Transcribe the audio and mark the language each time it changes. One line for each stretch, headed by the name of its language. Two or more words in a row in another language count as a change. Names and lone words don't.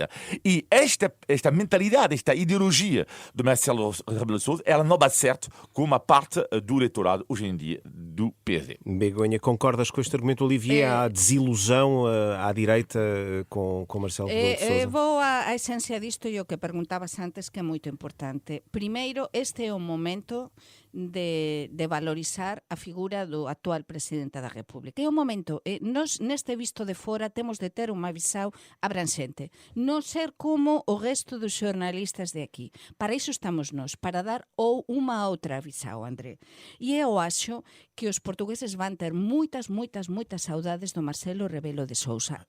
Portuguese: E esta mentalidade, esta ideologia de Marcelo Rebelo de Sousa, ela não bate certo com uma parte do eleitorado, hoje em dia, do PSD. Begonha, concordas com este argumento, Olivier? Há desilusão à direita com Marcelo Rebelo de Sousa? Vou à essência disto e o que perguntabas antes, que é muito importante. Primeiro, este é o momento de valorizar a figura do actual Presidente da República.
Galician: É o momento, nós neste visto de fora temos de ter unha visão abranxente, non ser como o resto dos xornalistas de aquí. Para iso estamos nós, para dar unha outra visão, André. E eu acho que os portugueses van ter moitas saudades do Marcelo Rebelo de Sousa.